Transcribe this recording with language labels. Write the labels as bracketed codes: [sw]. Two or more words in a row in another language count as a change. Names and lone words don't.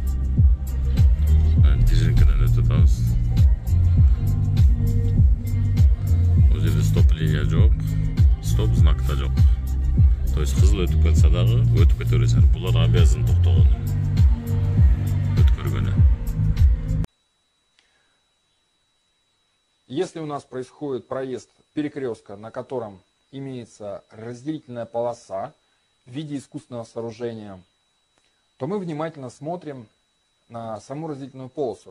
[ky] Диржинкадан өтүп атабыз. Стоп линия жок, стоп знак да жок. [ru] То есть [ky] кызыл өтүп кетсе дагы өтүп кете бересиңер. Булар обязан токтогону. Өткөргөнү. [ru] Если у нас происходит проезд перекрестка, на котором имеется разделительная полоса в виде искусственного сооружения, то мы внимательно смотрим на саму разделительную полосу.